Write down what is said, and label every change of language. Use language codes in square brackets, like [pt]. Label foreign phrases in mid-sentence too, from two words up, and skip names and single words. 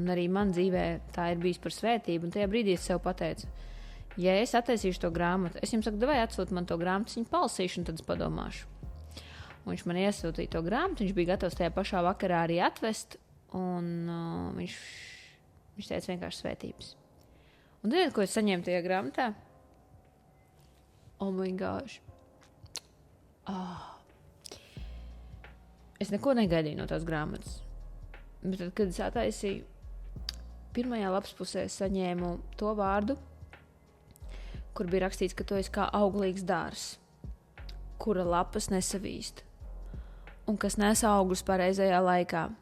[lv] Un arī man dzīvē tā ir bijis par svētību. Un tajā brīdī es sev pateicu, ja es attaisīšu to grāmatu, es jums saku, davai atsūt man to grāmatu, viņu palasīšu un tad es padomāšu. Un viņš man iesūtīja to grāmatu, viņš bija gatavs tajā pašā vakarā arī atvest, un viņš teica vienkārši svētības. Un ziniet, ko es saņēmu tajā grāmatā? [en] Oh my gosh. [lv] Es neko negaidīju no tās grāmatas. Bet tad, kad es attaisīju, pirmajā lapspusē saņēmu to vārdu, kur bija rakstīts, ka tu esi kā auglīgs dārs, kura lapas nesavīst un kas nes augļus pareizajā laikā.